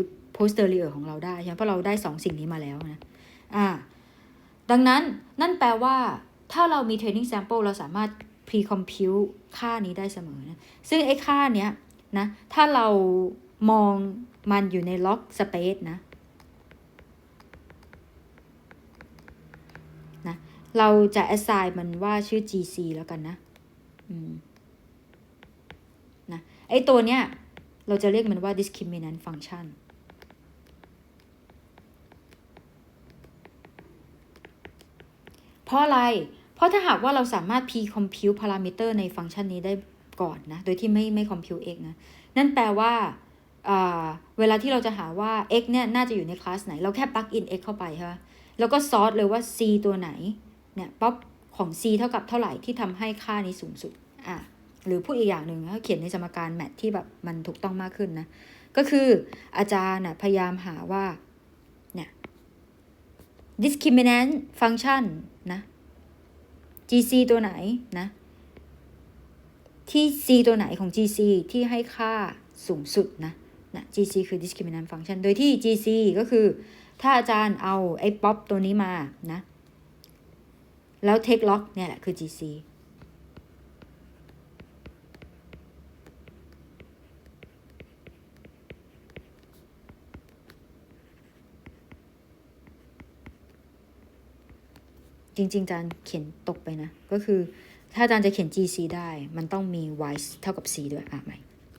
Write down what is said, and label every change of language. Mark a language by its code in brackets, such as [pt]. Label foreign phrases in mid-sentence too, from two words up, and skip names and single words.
[th] posterior ของเราได้ใช่ไหมเพราะเราได้2สิ่งนี้มาแล้วนะดังนั้นนั่นแปลว่าถ้าเรามี [en] training sample [th] เราสามารถ pre-compute ค่านี้ได้เสมอนะซึ่งไอ้ค่าเนี้ยนะถ้าเรามองมันอยู่ใน [en] log space [th] นะเราจะ assign มันว่าชื่อ gc แล้วกันนะ ไอ้ตัวเนี้ยเราจะเรียกมันว่า [en] discriminant function [th] เพราะอะไรเพราะถ้าหากว่าเราสามารถ [en] pre-compute parameter [th] ในฟังก์ชันนี้ได้ก่อนนะโดยที่ไม่ compute x นะนั่นแปลว่าเวลาที่เราจะหา ว่า x เนี่ยน่าจะอยู่ในคลาสไหนเราแค่ [en] plug in [th] x เข้าไปใช่ไหมแล้วก็ซอร์ตเลยว่า c ตัวไหนเนี่ยป๊อปของ c เท่ากับเท่าไหร่ที่ทำให้ค่านี้สูงสุดหรือพูดอีกอย่างหนึ่งเขาเขียนในสมการแมท ที่แบบมันถูกต้องมากขึ้นนะก็คืออาจารย์พยายามหาว่าเนี่ย [en] discriminant function [th] นะ gc ตัวไหนนะที่ c ตัวไหนของ gc ที่ให้ค่าสูงสุดนะ gc คือ [en] discriminant function [th] โดยที่ gc ก็คือถ้าอาจารย์เอาไอ้ป๊อปตัวนี้มานะแล้ว [en] take log [th] เนี่ยแหละคือ gc จริงๆอาจารย์เขียนตกไปนะก็คือถ้าอาจารย์จะเขียน gc ได้มันต้องมี y เท่ากับ c ด้วยใหม่